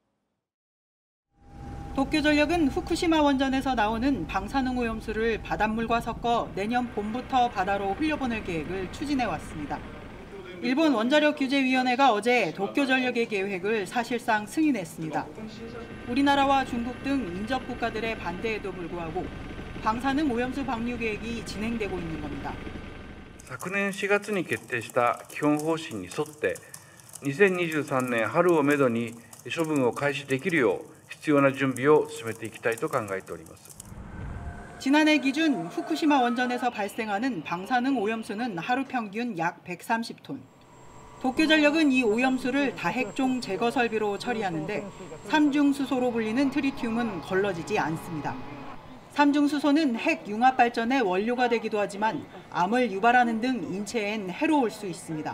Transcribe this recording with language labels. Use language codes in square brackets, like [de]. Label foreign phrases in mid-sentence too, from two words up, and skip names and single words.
[ko] 도쿄전력은 후쿠시마 원전에서 나오는 방사능 오염수를 바닷물과 섞어 내년 봄부터 바다로 흘려보낼 계획을 추진해 왔습니다. 일본 원자력규제위원회가 어제 도쿄전력의 계획을 사실상 승인했습니다. 우리나라와 중국 등 인접 국가들의 반대에도 불구하고 방사능 오염수 방류 계획이 진행되고 있는 겁니다. [ja] 昨年4月に決定した基本方針に沿って2023年春をめどに処分を開始できるよう必要な準備を進めていきたいと考えております。 [ko] 지난해 기준 후쿠시마 원전에서 발생하는 방사능 오염수는 하루 평균 약 130톤. 도쿄전력은 이 오염수를 다핵종 제거 설비로 처리하는데 삼중수소로 불리는 트리튬은 걸러지지 않습니다. 삼중수소는 핵 융합 발전의 원료가 되기도 하지만 암을 유발하는 등 인체엔 해로울 수 있습니다.